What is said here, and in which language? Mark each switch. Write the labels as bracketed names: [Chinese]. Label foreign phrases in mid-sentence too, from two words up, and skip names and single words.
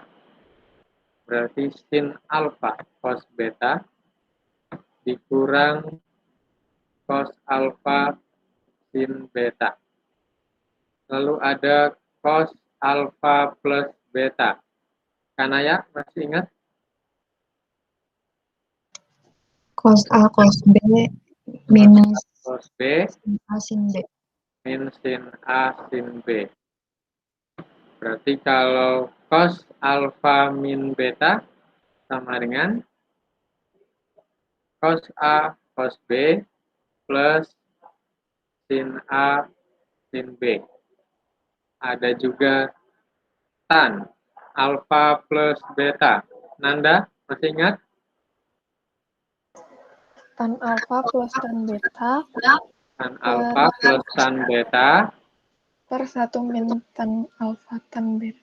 [Indonesian] Berarti sin alfa cos beta dikurang cos alfa sin beta. Lalu ada cos alfa plus beta. Kanaya masih ingat? Cos A cos B minus Cos B A sin D. min sin A sin B. Berarti kalau cos alfa min beta sama dengan cos A cos B plus sin A sin B. Ada juga tan alfa plus beta. Nanda, masih ingat? Tan alfa plus tan beta Tan alfa plus tan beta per 1 min tan alfa tan beta.